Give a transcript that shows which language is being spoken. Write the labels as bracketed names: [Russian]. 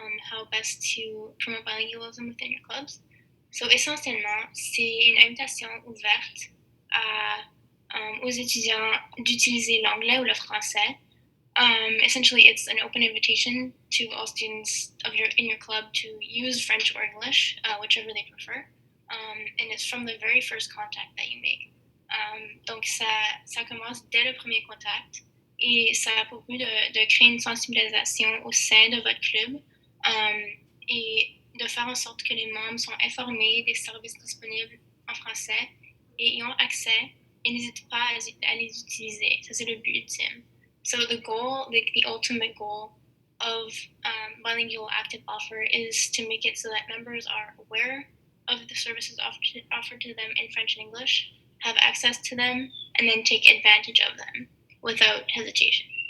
[English] How best to promote bilingualism within your clubs. [French] So essentiellement, c'est une invitation ouverte aux étudiants d'utiliser l'anglais ou le français. [English] Essentially, it's an open invitation to all students in your club to use French or English, whichever they prefer. And it's from the very first contact that you make. [French] Donc, ça commence dès le premier contact et ça a pour but de créer une sensibilisation au sein de votre club et de faire en sorte que les membres sont informés des services disponibles en français et y ont accès et n'hésitent pas à les utiliser. Ça, c'est le but ultime. [English] So the goal, the ultimate goal of bilingual active offer is to make it so that members are aware of the services offered to them in French and English, have access to them, and then take advantage of them without hesitation.